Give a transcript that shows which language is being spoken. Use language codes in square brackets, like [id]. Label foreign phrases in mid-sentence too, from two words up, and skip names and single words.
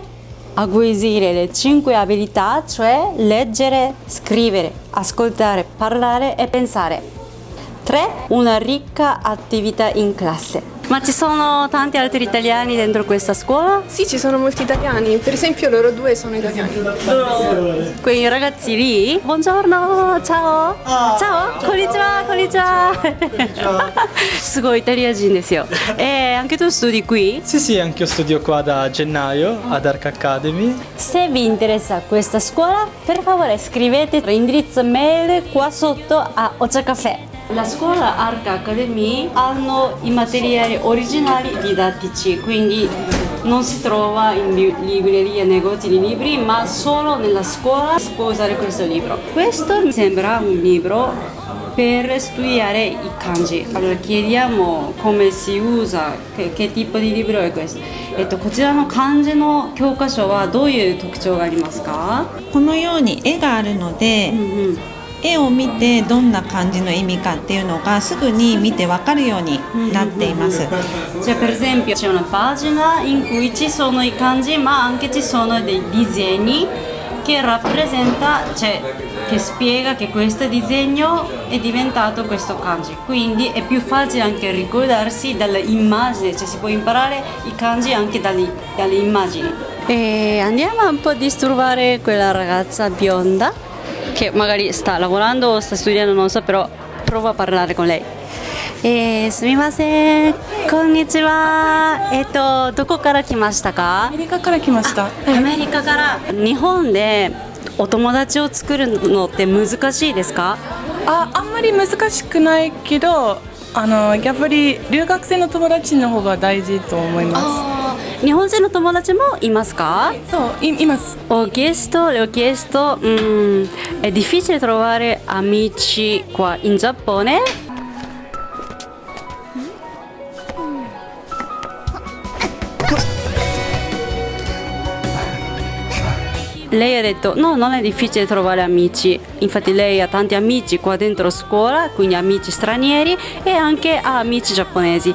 [it] Acquisire le 5 abilità, cioè leggere, scrivere, ascoltare, parlare e pensare. 3. Una ricca attività in classe. Ma ci sono tanti altri italiani dentro questa scuola? Sì, ci sono molti italiani, per esempio loro due sono italiani. Quei ragazzi lì? Buongiorno, ciao. Ciao, [ja] こんにちは、こんにちは. すごいイタリア人ですよ。 [it] anche tu studi qui? Sì, sì, anche io studio qua da gennaio ad Arc Academy. Se vi interessa questa scuola, per favore scrivete l'indirizzo mail qua sotto a Ocha Caffè. La scuola Arc Academy hanno i materiali originali didattici, quindi non si trova in librerie, negozi di libri, ma solo nella scuola si può usare questo libro. Questo mi sembra un libro per studiare i kanji. Allora chiediamo come si usa, che tipo di libro è questo. [ja] こちらの漢字の教科書はどういう特徴がありますか？このように絵があるので、絵を見てどんな漢字の意味かっていうのがすぐに見てわかるようになっています。 [it] Cioè, per esempio, c'è una pagina in cui ci sono i kanji, ma anche ci sono dei disegni che rappresenta, cioè che spiega che questo disegno è diventato questo kanji. Quindi è più facile anche ricordarsi dalle immagini, cioè si può imparare i kanji anche dalle immagini. E andiamo un po' a disturbare quella ragazza bionda che magari sta lavorando o sta studiando, non so, però provo a parlare con lei. [ja] すみません、こんにちは。どこから来ましたか？アメリカから来ました。アメリカから。日本でお友達を作るのって難しいですか？あんまり難しくないけど、やっぱり留学生の友達の方が大事と思います。日本人の友達もいますか？そう、います。 [it] le ho chiesto, è difficile trovare amici qua in Giappone? Lei ha detto no, non è difficile trovare amici, infatti lei ha tanti amici qua dentro scuola, quindi amici stranieri e anche ha amici giapponesi.